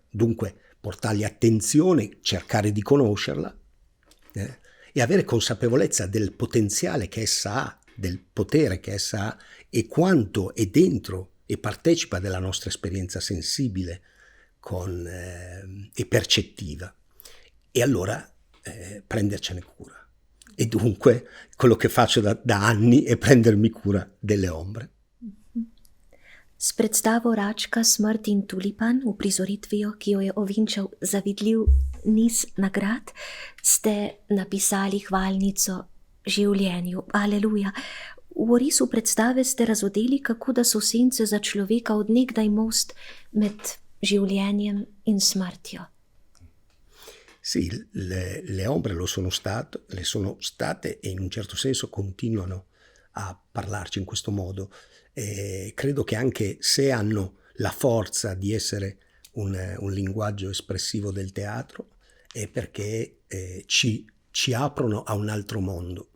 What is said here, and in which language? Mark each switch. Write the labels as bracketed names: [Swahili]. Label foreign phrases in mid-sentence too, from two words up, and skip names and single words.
[Italian] Dunque portargli attenzione, cercare di conoscerla e avere consapevolezza del potenziale che essa ha, del potere che essa ha e quanto è dentro e partecipa della nostra esperienza sensibile e percettiva. E allora prendercene cura. E dunque quello che faccio da anni è prendermi cura delle ombre. [Slovenian] S predstavo Račka Smrt in tulipan, uprizoritvijo, ki jo je ovinčal zavidljiv niz nagrad, ste napisali hvalnico življenju. Aleluja. V orisu predstave ste razodeli, kako da so sence za človeka od nekdaj most med življenjem in smrtjo. [Italian] Sì, le ombre le sono state e in un certo senso continuano a parlarci in questo modo. Credo che anche se hanno la forza di essere un linguaggio espressivo del teatro, è perché ci aprono a un altro mondo.